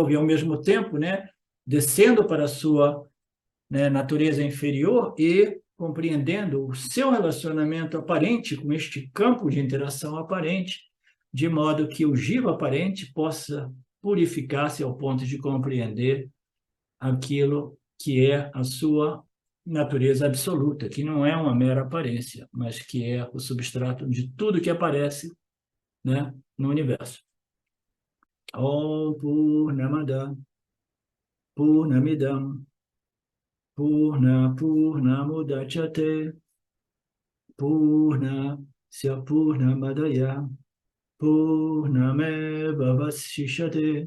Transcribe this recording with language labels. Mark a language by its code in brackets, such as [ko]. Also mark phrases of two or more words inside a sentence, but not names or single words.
[pt] E, ao mesmo tempo, né, descendo para a sua, né, natureza inferior e compreendendo o seu relacionamento aparente com este campo de interação aparente, de modo que o jiva aparente possa purificar-se ao ponto de compreender aquilo que é a sua natureza absoluta, que não é uma mera aparência, mas que é o substrato de tudo que aparece, né, no universo. [sa] ॐ पूर्णमदः पूर्णमिदं पूर्णमुदच्यते पूर्णस्य पूर्णमादाय पूर्णमेव अवशिष्यते.